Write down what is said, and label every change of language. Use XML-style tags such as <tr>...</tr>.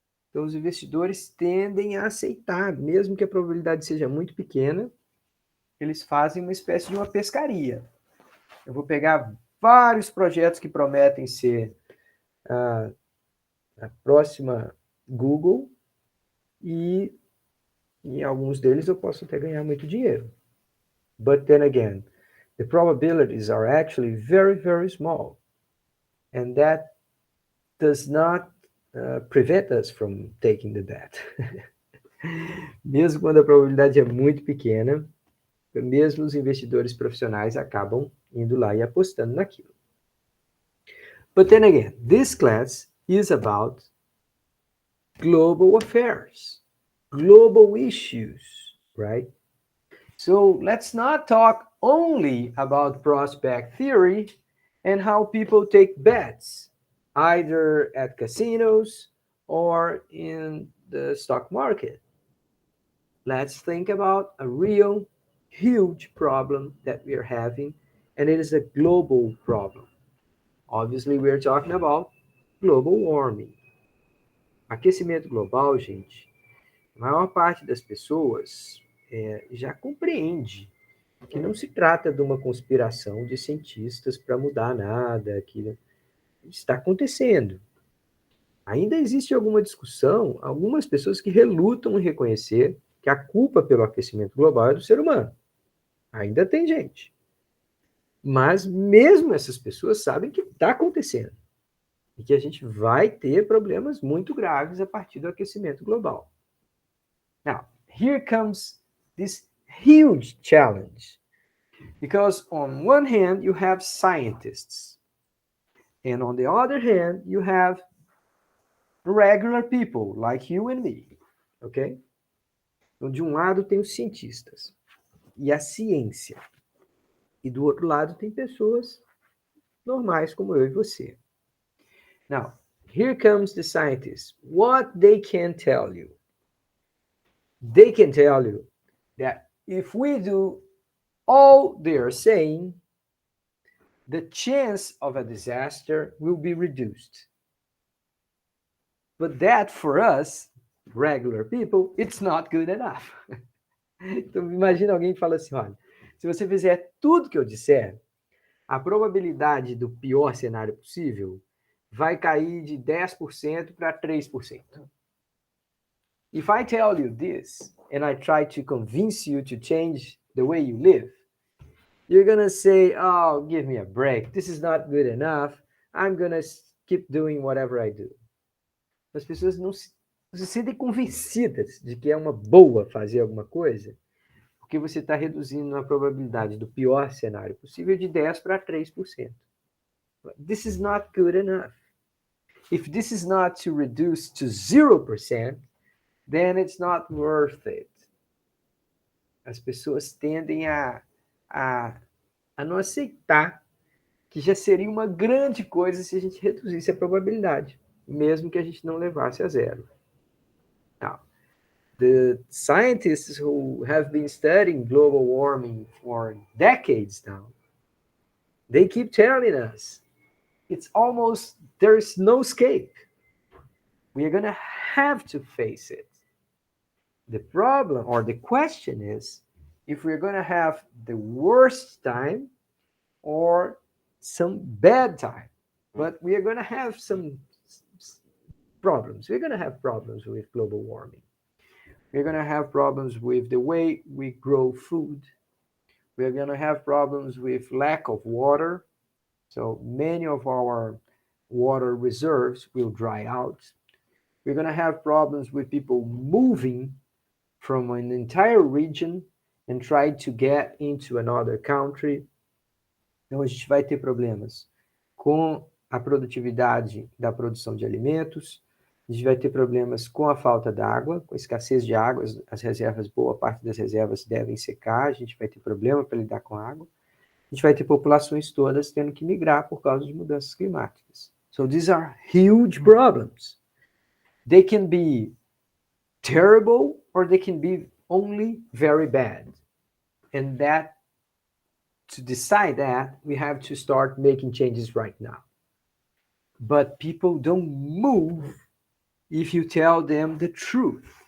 <pt>Então, os investidores tendem a aceitar, mesmo que a probabilidade seja muito pequena, eles fazem uma espécie de uma pescaria. Eu vou pegar vários projetos que prometem ser a próxima Google e em alguns deles eu posso até ganhar muito dinheiro.</pt> <en>But then again, the probabilities are actually very, very small. And that does not prevent us from taking the bet.</en> <pt>Mesmo quando a probabilidade é muito pequena, mesmo os investidores profissionais acabam indo lá e apostando naquilo.</pt> <en>But then again, this class is about global affairs, global issues, right? So let's not talk only about prospect theory and how people take bets, either at casinos or in the stock market. Let's think about a real huge problem that we are having, and it is a global problem. Obviously, we are talking about global warming.</en> <pt>Aquecimento global, gente, a maior parte das pessoas já compreende que não se trata de uma conspiração de cientistas para mudar nada, que está acontecendo. Ainda existe alguma discussão, algumas pessoas que relutam em reconhecer que a culpa pelo aquecimento global é do ser humano. Ainda tem gente. Mas mesmo essas pessoas sabem que está acontecendo e que a gente vai ter problemas muito graves a partir do aquecimento global.</pt> <en>Now, here comes this huge challenge. Because on one hand, you have scientists. And on the other hand, you have regular people like you and me. Ok?</en> <pt>Então, de um lado tem os cientistas e a ciência. E do outro lado tem pessoas normais como eu e você.</pt> <en>Now, here comes the scientists. What they can tell you. They can tell you that if we do all they are saying, the chance of a disaster will be reduced. But that for us, regular people, it's not good enough.</en> <pt>Então, imagina alguém que fala assim, olha, se você fizer tudo que eu disser, a probabilidade do pior cenário possível vai cair de 10% para 3%.</pt> <en>If I tell you this, and I try to convince you to change the way you live, you're going to say, oh, give me a break. This is not good enough. I'm going to keep doing whatever I do.</en> <pt>As pessoas não se sentem convencidas de que é uma boa fazer alguma coisa, porque você está reduzindo a probabilidade do pior cenário possível de 10% para 3%.</pt> <en>This is not good enough. If this is not to reduce to 0%, then it's not worth it.</en> <pt>As pessoas tendem a não aceitar que já seria uma grande coisa se a gente reduzisse a probabilidade, mesmo que a gente não levasse a zero.</pt> <en>Now, the scientists who have been studying global warming for decades now, they keep telling us it's almost, there's no escape. We are going to have to face it. The problem or the question is if we're going to have the worst time or some bad time. But we are going to have some problems. We're going to have problems with global warming. We're going to have problems with the way we grow food. We're going to have problems with lack of water. So many of our water reserves will dry out. We're going to have problems with people moving from an entire region and try to get into another country.</en> <pt>Então a gente vai ter problemas com a produtividade da produção de alimentos, a gente vai ter problemas com a falta d'água, com a escassez de água, as reservas, boa parte das reservas devem secar, a gente vai ter problema para lidar com água, a gente vai ter populações todas tendo que migrar por causa de mudanças climáticas.</pt> <en>So these are huge problems. They can be terrible or they can be only very bad. And that, to decide that, we have to start making changes right now. But people don't move if you tell them the truth.</en>